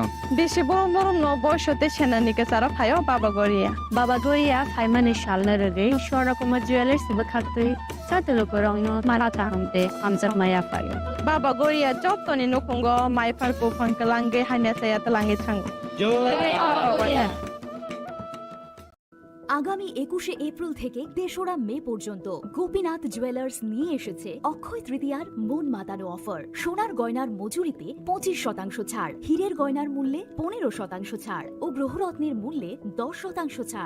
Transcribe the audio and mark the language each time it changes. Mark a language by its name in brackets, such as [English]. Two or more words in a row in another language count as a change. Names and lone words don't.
[Kok Borok] बेसे बरम बरम न बयसते सेनानिके सारा फायो बाबा गोरिया फाइमानि शालना रगे शोरा कुमार ज्वेलर्स बखातै साते लुकुरगनो मारा तांते आमजा माया फायो बाबा गोरिया जतनि नखंगो माइफारको फनकलांगे हाने साया तलांगे थांग [Bangla] আগামী 21শে এপ্রিল থেকে ৩রা মে পর্যন্ত গোপীনাথ জুয়েলার্স নিয়ে এসেছে অক্ষয় তৃতীয়ার মন মাতানো অফার। সোনার গয়নার মজুরিতে 25% ছাড়, হীরের গয়নার মূল্যে 15% ছাড় ও গ্রহরত্নের মূল্যে 10% ছাড়।